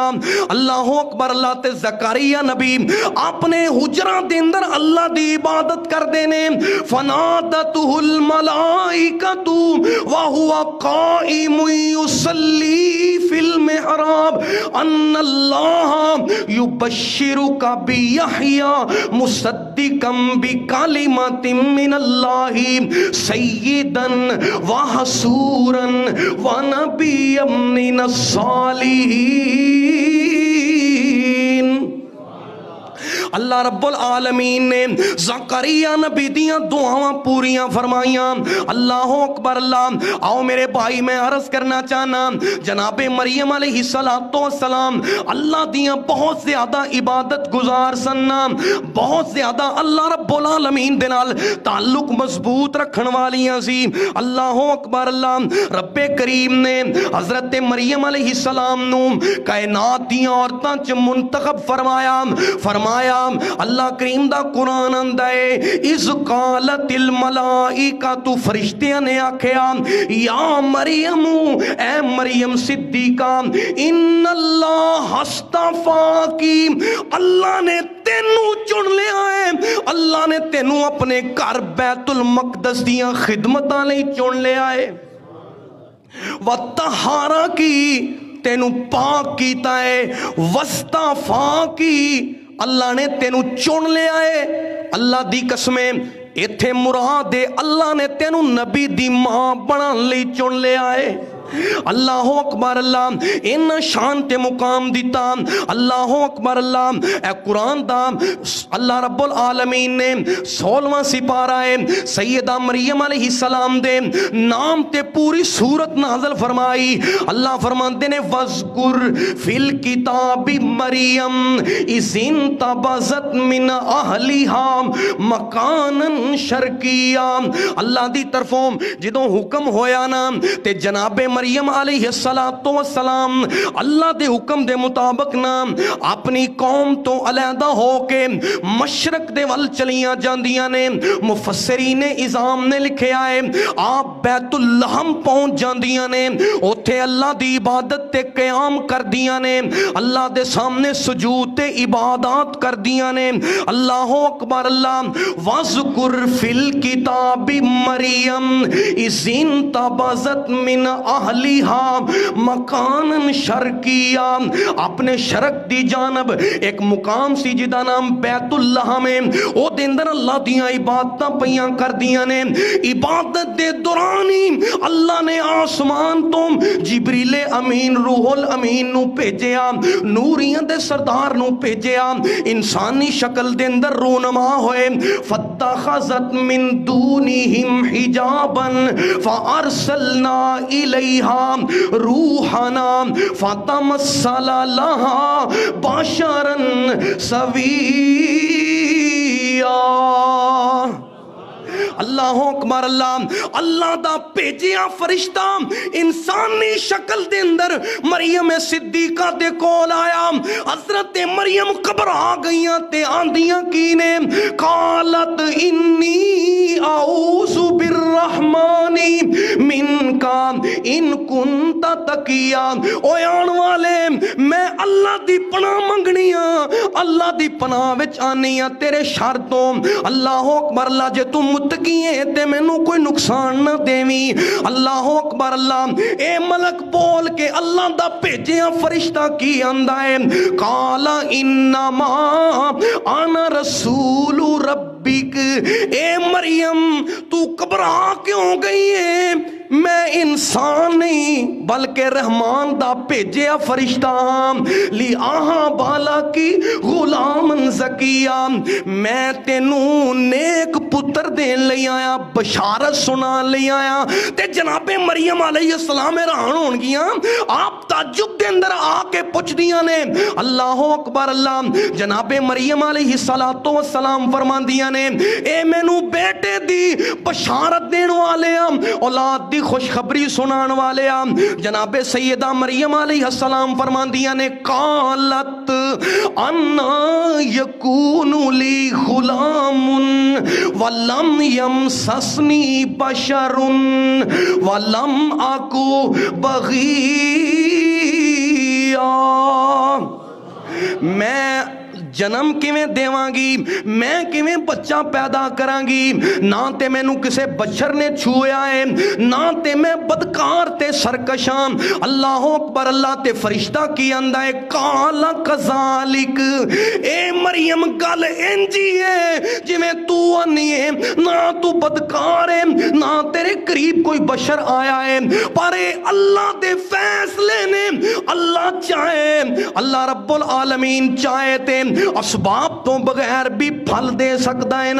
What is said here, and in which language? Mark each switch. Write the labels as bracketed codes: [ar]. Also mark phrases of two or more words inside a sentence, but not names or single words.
[ar] اللہ اکبر، [pa] اللہ تے زکریا نبی اپنے حجرہ دے اندر اللہ دی عبادت کر دینے [ar] فنادتہ الملائکۃ وہو قائم یصلی فی المحراب ان اللہ یبشرک بیحییٰ مصدقا بکلمۃ من اللہ سیدا وحسورا وَنَبِيًّا مِّنَ الصَّالِحِينَ۔ اللہ رب العالمین [pa] نے زکریا نبی دیاں دعاواں پوریاں فرمائیاں۔ [ar] اللہ اکبر، [pa] اللہ آؤ میرے بھائی میں عرض کرنا چاہنا جناب مریم [ar] علیہ السلام [pa] اللہ دیاں بہت زیادہ عبادت گزار سننا، بہت زیادہ [ar] اللہ رب العالمین [pa] دے نال تعلق مضبوط رکھن والیاں سی۔ [ar] اللہ اکبر، [pa] اللہ رب کریم نے حضرت مریم [ar] علیہ السلام [pa] نو کائنات دیاں عورتاں چ منتخب فرمایا اللہ کریم دا قرآن آندا ہے [ar] اذ قالت الملائکۃ، [pa] فرشتیاں نے آکھیا [ar] یا مریم [pa] اے مریم صدیقہ [ar] ان اللہ اصطفاکی، [pa] اللہ نے تینوں چن لیا ہے، اللہ نے تینوں اپنے گھر بیت المقدس دیاں خدمتاں لئی چن لیا ہے، وطہارکی تینوں پاک کیتا ہے، وصطفاکی اللہ نے تینوں چن لیا ہے۔ اللہ دی قسمیں ایتھے مراد ہے اللہ نے تینوں نبی دی ماں بنان لئی چن لیا ہے۔ [ar] اللہ اکبر، [pa] اللہ ان شان تے مقام دیتا۔ [ar] اللہ اکبر، [pa] اللہ اے قرآن دا [ar] اللہ رب العالمین [pa] نے 16واں سپارہ ہے سیدہ مریم [ar] علیہ السلام [pa] دے نام تے پوری سورت نازل فرمائی۔ اللہ فرماندے نے [ar] وَذْكُرْ فِي الْكِتَابِ مریم اذ انتبذت من اہلہا مکانا شرقیا. [pa] اللہ دی طرفوں جدوں حکم ہویا نا تے جناب مریم [ar] علیہ السلام [pa] اللہ دے حکم دے مطابق نا اپنی قوم تو علیحدہ ہو کے مشرق دے ول چلیاں جاندیاں نے. مفسرین اعظام نے لکھیا ہے آپ بیت اللحم پہنچ جاندیاں نے, اوتھے اللہ دی عبادت تے قیام کر دیاں نے, اللہ دے سامنے سجود تے عبادات کر دیاں نے. [ar] اللہ اکبر. اللہ وَذْكُرْ فِي الْكِتَابِ مریم اذ انتبذت من اہلہا مکانا شرقیا. [pa] اپنے شرق دی جانب ایک مقام سی جدا نام بیت اللہ میں او دے اندر اللہ دیاں عبادتاں پیاں کر دیاں نے. عبادت دے دورانی اللہ نے آسمان تو جبریل امین روح الامین نو بھیجیا, نوریاں دے سردار نو بھیجیا, انسانی شکل دے اندر رونما ہوئے. [ar] فاتخذت من دونہم حجابا فارسلنا الیہا روحنا فتمثل لہا بشرا سویا. اللہ اکبر. [pa] اللہ دا بھیجیا فرشتہ انسانی شکل دے اندر مریم صدیقہ دے کول آیا. حضرت مریم گھبرا گئیاں تے آندیاں کی نے [ar] قالت انی اعوذ بالرحمن منک ان کنت تقیا. [pa] او آن والے میں اللہ دی پناہ منگنی ہاں, اللہ دی پناہ وچ آنی ہاں تیرے شر تو. [ar] اللہ اکبر. [pa] اللہ جے تو متقی ہے تے مینوں کوئی نقصان نہ دیویں. [ar] اللہ اکبر. [pa] اللہ اے ملک بول کے اللہ دا بھیجیا فرشتہ کی آندا ہے [ar] قال انما انا رسول ربک. [pa] اے مریم تو گھبرا کیوں گئی ہے؟ میں انسان نہیں بلکہ رحمان دا بھیجیا فرشتہ ہاں. لی آہاں بالا کی غلام زکیہ. میں تینوں نیک پتر دین لئی آیا, بشارت سنا لئی آیا. تے جناب مریم [ar] علیہ السلام [pa] حیران ہون گیاں, آپ تعجب دے اندر آ کے پوچھ دیاں نے. [ar] اللہ اکبر. [pa] اللہ جناب مریم [ar] علیہ السلام [pa] فرماندیاں نے اے مینوں بیٹے دی بشارت دین والے اولاد دی خوشخبری سنان والے. جناب سیدہ مریم علیہ السلام فرماندیاں نے [ar] قالت انا یکون لی غلام ولم یمسسنی بشر ولم اکو بغیا. [pa] میں جنم کیویں دیواں گی, میں کیویں بچہ پیدا کراں گی, نہ تے مینوں کسے بشر نے چھویا ہے, نہ تے میں بدکار تے سرکشاں. [ar] اللہ اکبر. [pa] اللہ تے فرشتہ کی آندا ہے [ar] قال کذالک. [pa] اے مریم گل انجی ہے جویں تو آنی ہے, نہ تو بدکار ہے نہ تیرے قریب کوئی بشر آیا ہے, پر اللہ دے فیصلے نے اللہ چاہے, [ar] اللہ رب العالمین [pa] چاہے تے اسباب تو بغیر بھی پھل دے سکتا ہے نا.